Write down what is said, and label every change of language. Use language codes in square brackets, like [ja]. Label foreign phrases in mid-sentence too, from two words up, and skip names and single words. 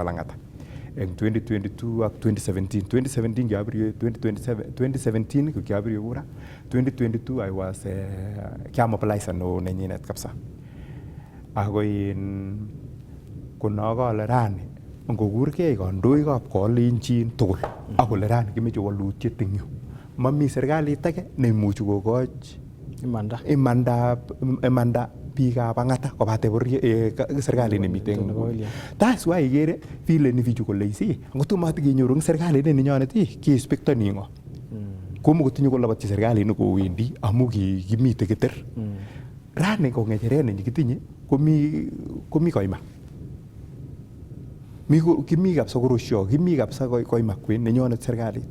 [kln] Lang'ata eng 2022 ak 2017 kiabirie 2017 ko kiabirie kura 2022 [en] I was [kln] kiamobilize no nenyinet kabisa ako konakale rani ngokurkei kandoikab Kalenjin tugul akole rani kimeche walutiet eng yu mami serikalit age neimuchi kokoch imanda biikab Ang'ata kobate serikalit nemite eng nguni. [en] That's why [kln] ikere [sw] vile ni [kln] bichu kole isi ngotomo kenyoru eng serikalit nenyonet keispektoni ng'o komukotinye kolabotyi serikalit nekowendi amu kimite keter rani ko ngecheret ne kitinye komi koima. Kimi kabisa korosyo, kimi kabisa koima kwen nenyonet serikalit.